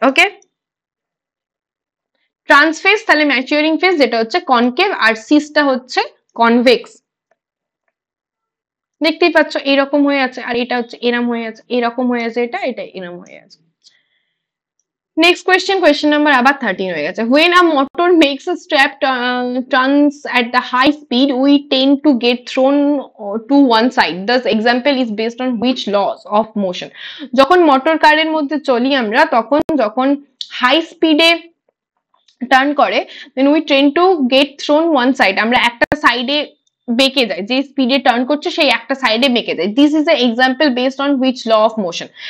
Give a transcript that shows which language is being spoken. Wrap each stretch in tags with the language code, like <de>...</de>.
<bn>ওকে, ট্রান্সফেজ তাহলে ম্যাচিউরিং ফেজ যেটা হচ্ছে কনকেভ, আর সিসটা হচ্ছে কনভেক্স। দেখতেই পাচ্ছ এরকম হয়ে আছে, আর এটা হচ্ছে এরম হয়ে আছে, এরকম হয়ে আছে, এটা এটা এরম হয়ে আছে। নেক্সট কোয়েশ্চেন নাম্বার আবার 13 হয়ে গেছে।</bn> <en>When a motor makes a strap turns at the high speed, we tend to get thrown to one side. This example is based on which laws of motion?</en> <bn>যখন motor কারের মধ্যে চলি আমরা, তখন যখন হাই স্পিডে টার্ন করে,</bn> <en>then we tend to get thrown one side,</en> <bn>আমরা একটা সাইডে বেঁকে যায়, যে স্পিডে টার্ন করছে সেই একটা সাইডে বেঁকে যায়।</bn> <en>This is a example based on which law of motion.</en>